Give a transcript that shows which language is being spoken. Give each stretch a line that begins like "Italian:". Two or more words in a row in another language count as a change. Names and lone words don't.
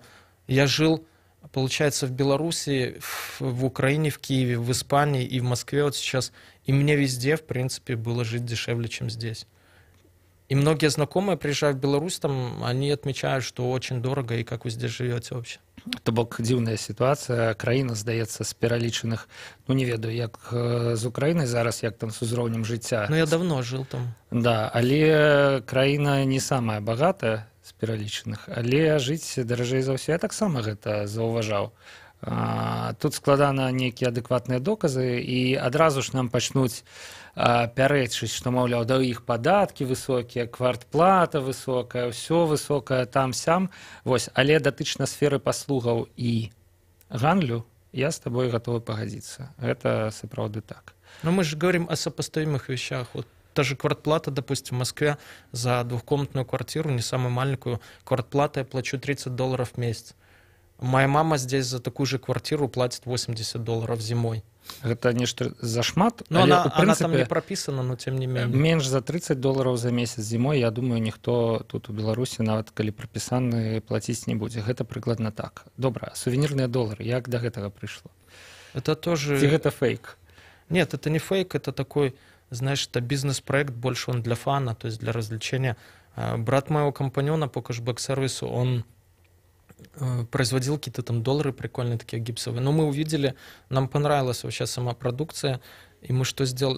Russian: Я жил, получается, в Беларуси, в Украине, в Киеве, в Испании и в Москве вот сейчас. И мне везде, в принципе, было жить дешевле, чем здесь. И многие знакомые, приезжая в Беларусь, там, они отмечают, что очень дорого, и как вы здесь живете вообще.
Belarusian: То бок дзіўная сітуацыя, краіна, здаецца, з пералічаных, ну не ведаю, як з Украінай зараз, як там з узроўнем жыцця.
Russian: Ну я давно жил там.
Belarusian: Да, але краіна не самая багатая з пералічаных, але жыць даражэй за ўсё. Я таксама гэта заўважаў. Тут складана нейкія адэкватныя доказы, і адразу ж нам пачнуць пярэчыць, што, маўляў, да іх падаткі высокія, квартплата высокая, ўсё высокае там-сям. Вось, але датычна сферы паслугаў і гандлю я з табой гатовы пагадзіцца. Гэта сапраўды так.
Russian: Но мы же говорим о сопоставимых вещах. Вот та же квартплата, допустим, в Москве за двухкомнатную квартиру, не самую маленькую, квартплата я плачу $30 в месяц. Моя мама здесь за такую же квартиру платит $80 зимой.
Belarusian: Гэта нешта зашмат,
Russian: но
Belarusian: але,
Russian: она там не прописана, но тем не менее.
Belarusian: Менш за $30 за месяц зимой, я думаю, ніхто тут у Беларусі, нават калі прапісаны, плаціць не будзе. Гэта прыкладна так. Добра, сувенірныя долары, як да гэтага прыйшло?
Russian: Это тоже...
Belarusian: Ці гэта фейк?
Russian: Нет, это не фейк, это такой, знаешь, это бизнес-проект, больше он для фана, то есть для развлечения. Брат моего компаньона по кэшбэк-сервису, он производил какие-то там доллары прикольные, такие гипсовые. Но мы увидели, нам понравилась вообще сама продукция, и мы что сделали?